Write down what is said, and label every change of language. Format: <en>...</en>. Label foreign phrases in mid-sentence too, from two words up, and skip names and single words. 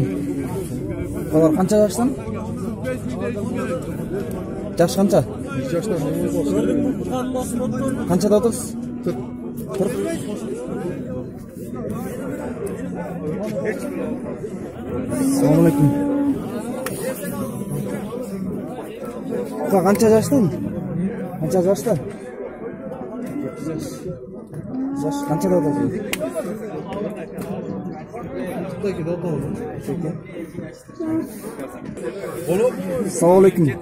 <ky>Балар канча жаштан? Жаш канча? 1 жаштан. Канчада отурсуз? 40.</ky> <ar>السلام عليكم.</ar> <ky>Канча жаштан? Канча жашта?</ky> <uz>Jash kanchada o'tasiz?</uz> <ar>السلام عليكم.</ar>